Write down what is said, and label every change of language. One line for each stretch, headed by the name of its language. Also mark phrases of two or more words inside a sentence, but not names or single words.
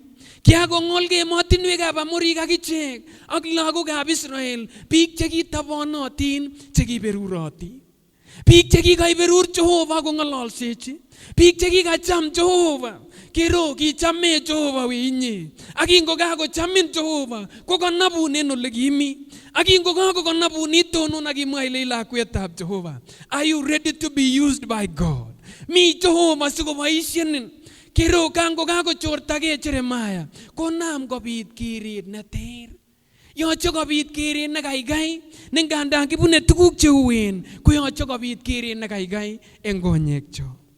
Kalenjin: Kiakong'olgei emotinwekab Amorik akichek ak lagokab Israel, biik chekitobonotin, chekiberurotin. Biik chekikaiberur Jehova kong'ololsechi, biik chekikacham Jehova, kero kichame Jehova winyi. Ak ingokakochamin Jehova kokanabun en ole kimi. Ak ingokakokanabun itonon ak imwa ile lakwetab Jehova.
English: Are you ready to be used by God?
Kalenjin: Mi Jehova sikoboisienin. Kero kangokakochortage Jeremiah, konam kobit kirit neter. Yoche kobit keret nekaikai, ne ngandan kibune tuguk cheuen, koyoche kobit keret nekaikai en konyekcho.